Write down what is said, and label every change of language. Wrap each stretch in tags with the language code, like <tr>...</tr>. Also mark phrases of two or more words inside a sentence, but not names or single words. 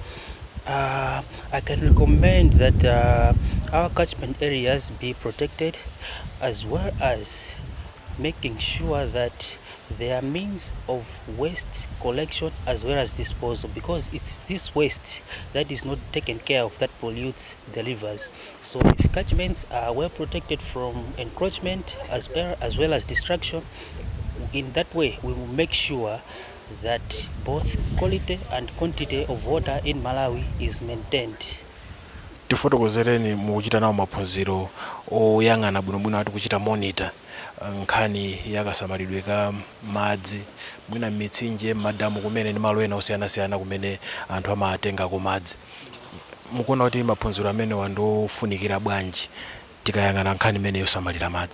<en>I can recommend that our catchment areas be protected, as well as making sure that there are means of waste collection as well as disposal, because it's this waste that is not taken care of that pollutes the rivers. So if catchments are well protected from encroachment as well as destruction, in that way we will make sure that both quality and quantity of water in Malawi is maintained.</en> <ny>Tifotokozereni mukuchita nawo maphunziro oyang'ana bwinobwino ati kuchita monitor nkhani yakasamalidwe ka madzi mwina mitsinje, madamu kumene ndi malo ena osiyanasiyana kumene anthu amatengako madzi. Mukuona kuti maphunziro amene wandofunikira bwanji tikayang'ana nkhani imene yosamalira madzi?</ny>